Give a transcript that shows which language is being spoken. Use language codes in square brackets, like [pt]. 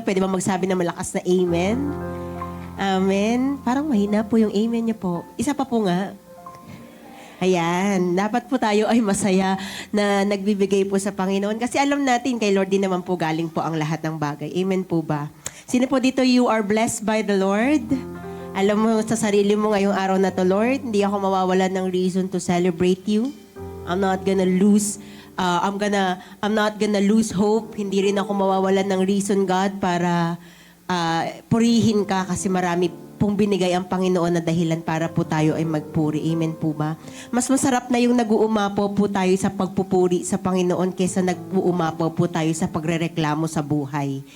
[tl] Pwede ba magsabi ng malakas na amen? Amen. Parang mahina po yung amen niyo po. Isa pa po nga. Ayan. Dapat po tayo ay masaya na nagbibigay po sa Panginoon. Kasi alam natin, kay Lord din naman po galing po ang lahat ng bagay. Amen po ba? Sino po dito, [en] you are blessed by the Lord? [tl] Alam mo sa sarili mo ngayong araw na to, Lord, hindi ako mawawalan ng [en] reason to celebrate you. I'm not gonna lose I'm not gonna lose hope. [tl] Hindi rin ako mawawalan ng reason, God, para purihin ka kasi marami pong binigay ang Panginoon na dahilan para po tayo ay magpuri. Amen po ba? Mas masarap na yung nag-uumapaw po tayo sa pagpupuri sa Panginoon kaysa nag-uumapaw po tayo sa pagrereklamo sa buhay.